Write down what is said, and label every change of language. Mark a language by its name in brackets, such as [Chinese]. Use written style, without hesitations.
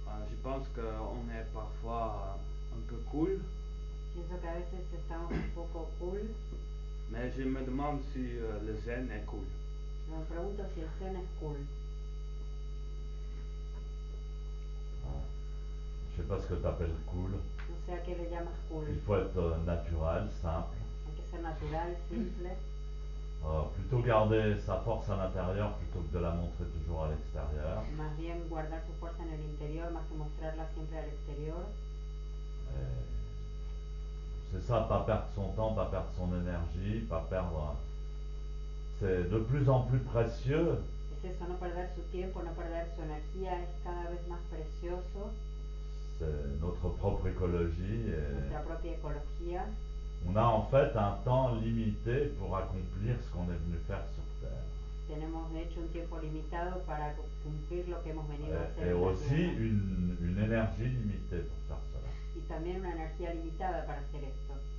[French] Je pense qu'on est parfois un peu cool, [Spanish] Pienso que a veces estamos un poco cool. [French] mais je me demande si le zen est cool. [Spanish] Pero me pregunto si el zen es cool. [French] Je sais pas ce que tu appelles cool. [Spanish] No sé a qué le llamas cool. [French] Il faut être naturel, simple. [Spanish] Hay que ser natural, simple. [French] Plutôt garder sa force à l'intérieur plutôt que de la montrer toujours à l'extérieur. [Spanish] Más bien guardar su fuerza en el interior más que mostrarla siempre al exterior. [French] C'est ça, pas perdre son temps, pas perdre son énergie, pas perdre. C'est de plus en plus précieux. [Spanish] Es eso, no perder su tiempo, no perder su energía, es cada vez más precioso. [French] C'est notre propre écologie. [Spanish] Nuestra propia ecología. [French] On a en fait un temps limité pour accomplir ce qu'on est venu faire sur Terre. [Spanish] Tenemos de hecho un tiempo limitado para cumplir lo que hemos venido a hacer [French] Et [Spanish] en la [French] aussi [Spanish] Tierra. [French] une énergie limitée pour faire cela. [Spanish] Y también una energía limitada para hacer esto.